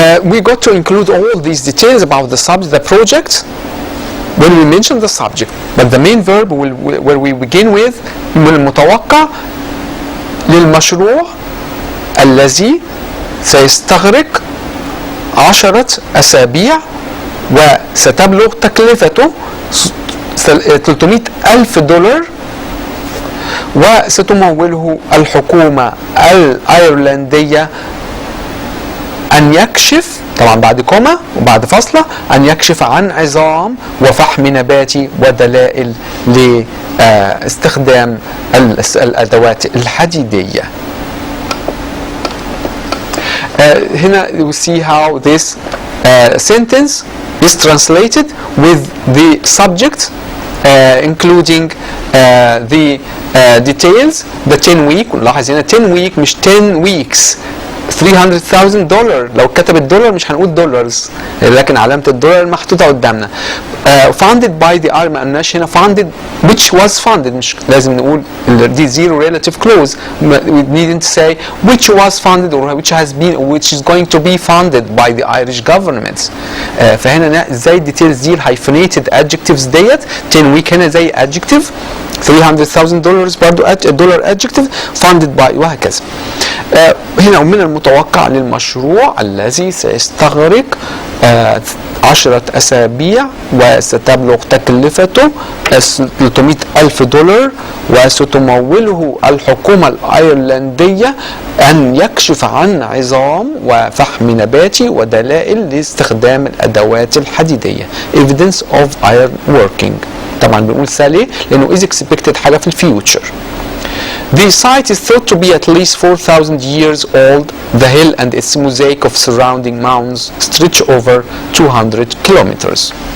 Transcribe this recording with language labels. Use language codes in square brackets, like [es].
[en] We got to include all these details about the subject, the project, when we mention the subject. But the main verb where we begin with, [ar] من المتوقع للمشروع الذي سيستغرق 10 أسابيع وستبلغ تكلفته 300,000 دولار، وستموله الحكومة الأيرلندية أن يكشف، طبعا بعد كوما وبعد فاصلة، أن يكشف عن عظام وفحم نباتي ودلائل لاستخدام الأدوات الحديدية. [en] هنا you see how this sentence is translated with the subject including the details. the 10 week، [ar] نلاحظ هنا [en] 10 week مش 10 weeks. [ar] $300,000 لو كتب الدولار مش هنقول دولارز، لكن علامة الدولار محطوطة قدامنا. [en] funded by the army، [ar] ما قلناش هنا [en] funded which was funded، [ar] مش لازم نقول دي [en] zero relative clause. we needn't say which was funded or which has been or which is going to be funded by the Irish government. [ar] فهنا ازاي الديتيلز دي الهايفنيتد adjectives ديت. [en] 10 week [ar] هنا زي [en] adjective، $300,000 برضو دولار adjective، funded by، وهكذا. [ar] هنا ومن المتوقع للمشروع الذي سيستغرق 10 أسابيع وستبلغ تكلفته $300,000 دولار، وستموله الحكومة الأيرلندية أن يكشف عن عظام وفحم نباتي ودلائل لاستخدام الأدوات الحديدية. [en] evidence of iron working. [ar] طبعا بنقول سالي لأنه is expected حاجة في الفيوتشر. [en] The site is thought to be at least 4,000 years old. The hill and its mosaic of surrounding mounds stretch over 200 kilometers.